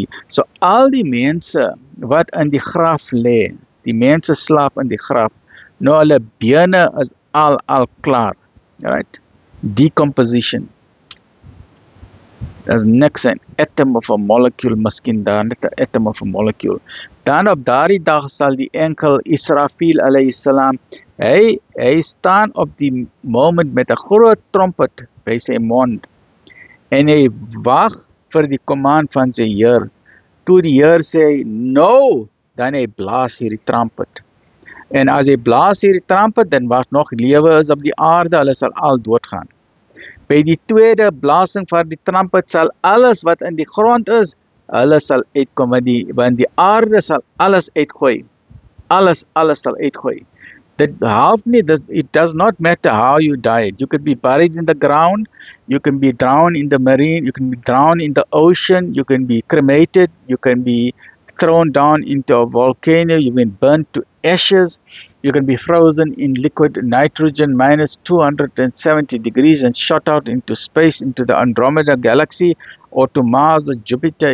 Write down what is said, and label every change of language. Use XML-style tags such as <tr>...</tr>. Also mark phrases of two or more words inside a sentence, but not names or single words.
<af>So al die mense wat in die graf lê, die mense slaap in die graf, nou hulle bene is al klaar.</af> <en>Right? Decomposition.</en> <af>Daar's niks, 'n atom of 'n molecule miskien daar, net 'n atom of 'n molecule. Dan op daardie dag sal die enkel Israfil</af> <ar>عليه السلام,</ar> <af>hy staan op die moment met 'n groot trompet by sy mond. En hy wag vir die command van sy Heer. Toe die Heer sê, nou, dan hy blaas hierdie trumpet. En as hy blaas hierdie trumpet, dan wat nog lewe is op die aarde, hulle sal al doodgaan. By die tweede blasing van die trumpet sal alles wat in die grond is, hulle sal uitkom, want die aarde sal alles uitgooi. Alles sal uitgooi.</af> <en>That it does not matter how you died. You could be buried in the ground, you can be drowned in the marine, you can be drowned in the ocean, you can be cremated, you can be thrown down into a volcano, you've been burnt to ashes, you can be frozen in liquid nitrogen minus 270 degrees and shot out into space, into the Andromeda galaxy, or to Mars or Jupiter.</en>